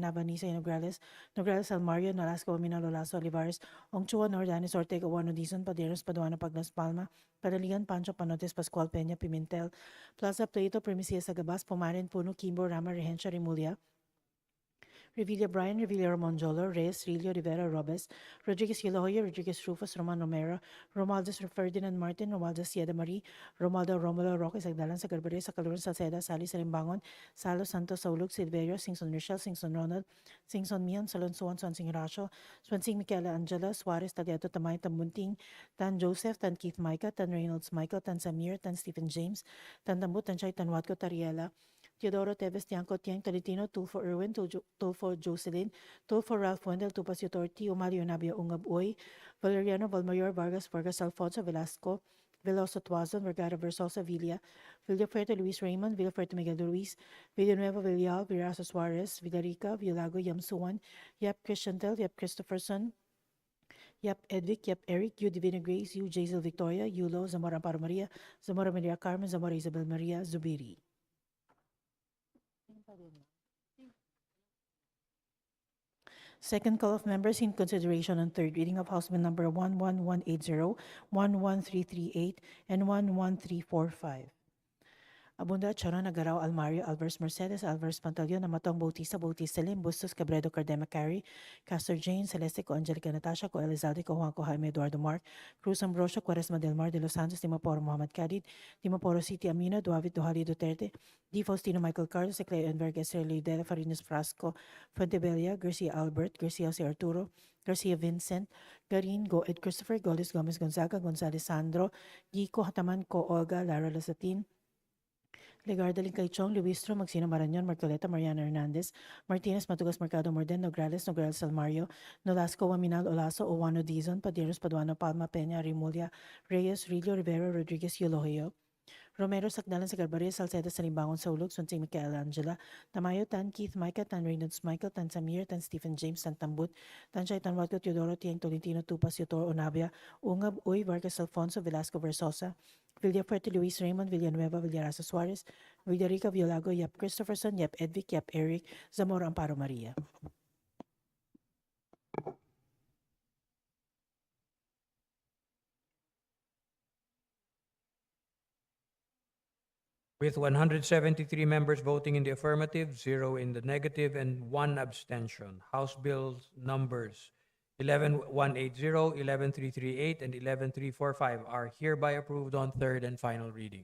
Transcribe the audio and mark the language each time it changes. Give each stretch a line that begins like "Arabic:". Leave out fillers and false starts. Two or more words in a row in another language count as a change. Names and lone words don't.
English: Navanisa, Nograles, Almario, Nolasco, Minalo, Lazo, Olivares, Ongchua, Nordanis, Ortega, Wano, Dizon, Paderos, Paduano, Pagnas, Palma, Padaligan, Pancho, Panotes, Pascual, Peña, Pimentel, Plaza, Plato, Primicia, Sagabas, Pumarin, Puno, Kimbo, Rama, Rehencia, Remulia, Revilla Brian, Revilla Ramonjolo, Reyes, Rilio, Rivera, Robes, Rodriguez Hilohoyo, Rodriguez Rufus, Roman Romero, Romualdez Ferdinand Martin, Romualdez Sieda Marie, Romualdo Romulo Roque, Sagdalan, Sagarbere, Sakaluran, Salceda, Sally Salimbangon, Salo Santos, Saulug, Silverio, Singson Michelle, Singson Ronald, Singson Mian, Salon Suan, Swansing Racho, Swansing Michaela Angela, Suarez, Tagliato Tamay, Tambunting, Tan Joseph, Tan Keith Micah, Tan Reynolds Michael, Tan Samir, Tan Stephen James, Tan Tambut, Tan Chay, Tan Watco, Tariela, Teodoro Teves, Tiangco, Tiang, Tolentino, Tulfo Irwin, Tulfo Jocelyn, Tulfo Ralph Wendell, Tupas Torti, Umalio Nabio Ungab Uy, Valeriano Valmayor, Vargas Alfonso, Velasco, Veloso Tuazon, Vergara Versosa, Villafuerte Luis Raymond, Villafuerte Miguel Luis, Villanueva Villar, Viraso Suarez, Villarica, Villago, Yamsuan, Yap Christiantel, Yap Christopherson, Yap Edvic, Yap Eric, U Divina Grace, U Jazel Victoria, Yulo, Zamora Amparo Maria, Zamora Maria Carmen, Zamora Isabel Maria, Zubiri. Second call of members in consideration on third reading of House Bill number 11180, 11338, and 11345. Abunda, Charon, Agaraw, Almario, Alvarez Mercedes, Alvarez Pantaleon, Amatong, Bautista Lim, Bustos, Cabredo, Cardema, Carey, Castor Jane, Celeste, Co Angelica Natasha, Co Elizalde, Co Juan, Co Jaime, Eduardo Mark, Cruz Ambrosio, Quaresma del Mar, De Los Santos, Timaporo, Muhammad Kadid, Timaporo City, Amina, Duavit, Duhali, Duterte, D. Faustino, Michael Carlos, Ecleo, Enverga, Estrella, Dela, Farinas, Frasco, Fuentebella, Garcia Albert, Garcia Jose Arturo, Garcia Vincent, Garin, Go Ed Christopher, Golis Gomez Gonzaga, Gonzales Sandro, Gico Hataman, Co Olga, Lara Lasatin, Legarda Lincaichong, Luistro, Magsino Marañon, Marcoleta, Mariana Hernandez, Martinez, Matugas, Mercado Morden, Nograles, Nograles Salmario, Nolasco, Waminal, Olaso, Owano Dizon, Paderos, Paduano, Palma, Peña, Rimulya, Reyes, Rillo, Rivera, Rodriguez, Eulohio, Romero, Sakdalan, Sagarbaria, Salceda, Salimbangon, Saulog, Sunsing, Michael Angela, Tamayo, Tan Keith, Micah, Tan Reynolds, Michael, Tan Samir, Tan Stephen James, Tan Tambut, Tan Chay, Tan Watco, Teodoro, Tieng, Tolentino, Tupas, Yotor, Onabia, Ungab, Uy, Vargas, Alfonso, Velasco, Versosa, Villafuerte, Luis Raymond, Villanueva, Villaraza Suarez, Villarica, Violago, Yap Christopherson, Yap Edvic, Yap Eric, Zamora Amparo Maria. With 173 members voting in the affirmative, 0 in the negative, and 1 abstention, House Bills numbers 11180, 11338, and 11345 are hereby approved on third and final reading.